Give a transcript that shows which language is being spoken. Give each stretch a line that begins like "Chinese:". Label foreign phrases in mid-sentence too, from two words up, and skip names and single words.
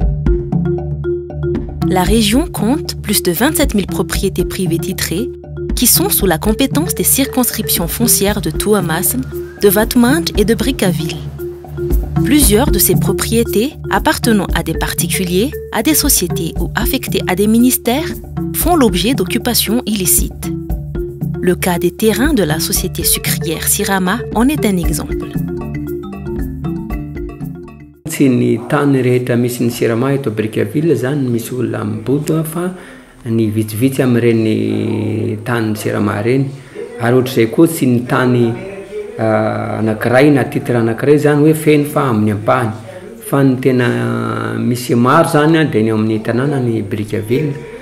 French: La région compte plus de 27 000 propriétés privées titrées qui sont sous la compétence des circonscriptions foncières de Tuamasm, de Vatmand et de Brickaville. Plusieurs de ces propriétés appartenant à des particuliers, à des sociétés ou affectées à des ministères font l'objet d'occupations illicites. Le cas des terrains de la société sucrière Sirama en est un exemple.
Malagasy: Tsy ny tany rehetra misy ny Sirama eto Brickaville zany misy olona miboto fa ny vitsivitsy amin'ireny tany Sirama reny ary ohatr'izay koa tsy ny tany anankiray na titre anankiray zany hoe feno fa amin'ny ampahany fa ny tena misy maro zany dia ny amin'ny tanànany Brickaville.